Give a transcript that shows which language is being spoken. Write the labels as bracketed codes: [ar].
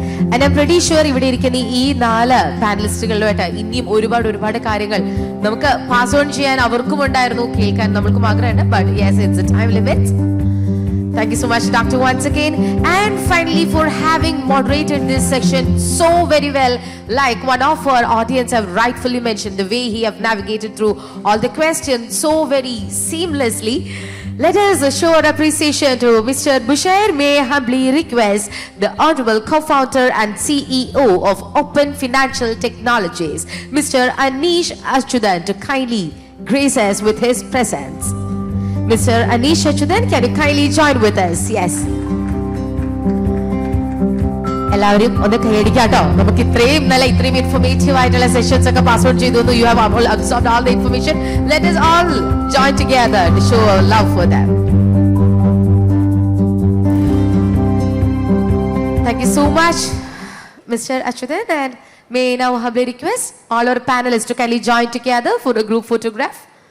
[en] And I'm pretty sure [ml] ഇവിടെ ഇരിക്കുന്ന ഈ 4 പാനലിസ്റ്റുകളുമായിട്ട് ഇനിയും ഒരുപാട് കാര്യങ്ങൾ നമുക്ക് പാസ് ഓൺ ചെയ്യാൻ അവർക്കും ഉണ്ടായിരുന്നു, കേൾക്കാൻ നമ്മൾക്കും ആഗ്രഹമുണ്ട്. [en] But yes, it's a time limit. Thank you so much, Doctor, once again. And finally, for having moderated this section so very well, like one of our audience have rightfully mentioned, the way he have navigated through all the questions so very seamlessly. Let us show our appreciation to Mr. Bushair. May I humbly request the Honorable Co-founder and CEO of Open Financial Technologies, Mr. Anish Achudan, to kindly grace us with his presence. Mr. Anish Achudan, can you kindly join with us? Yes. [ml] എല്ലാവരും ഒന്ന് കൈയടിക്കാട്ടോ. നമുക്ക് ഇത്രയും informative ആയിട്ടുള്ള sessions ഒക്കെ pass out ചെയ്തു. [en] You have absorbed all the information. Let us all join together to show our love for them. Thank you so much, Mr. Achudan, and may I now humbly request all our panelists to kindly join together for a group photograph.